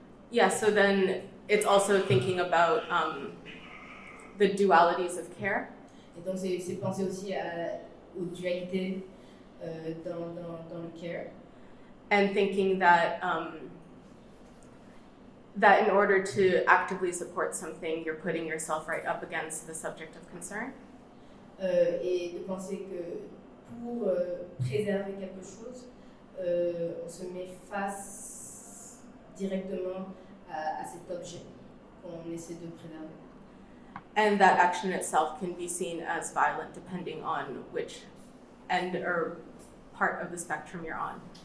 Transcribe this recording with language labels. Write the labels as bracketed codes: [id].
[en] Yeah, so then it's also thinking about the dualities of care. [fr] Et donc c'est penser aussi aux dualités dans le care. [en] And thinking that that in order to actively support something, you're putting yourself right up against the subject of concern. [fr] Et de penser que pour préserver quelque chose, on se met face directement à cet objet qu'on essaie de préserver. [en] And that action itself can be seen as violent depending on which end or part of the spectrum you're on.